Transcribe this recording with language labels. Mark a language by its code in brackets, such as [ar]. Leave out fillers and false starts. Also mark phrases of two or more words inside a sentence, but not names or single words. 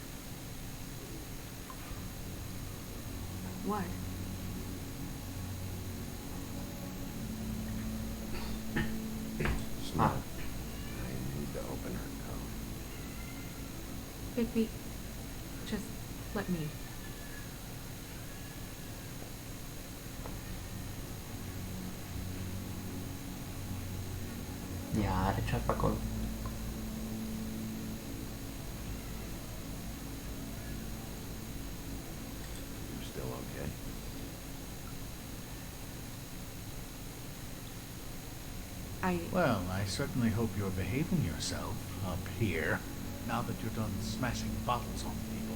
[en] What? It's not. I need to open her code. Bigby, just let me. [ro] Ia, are ceva pe acolo. [en] You're still okay? Well, I certainly hope you're behaving yourself up here, now that you're done smashing bottles on people.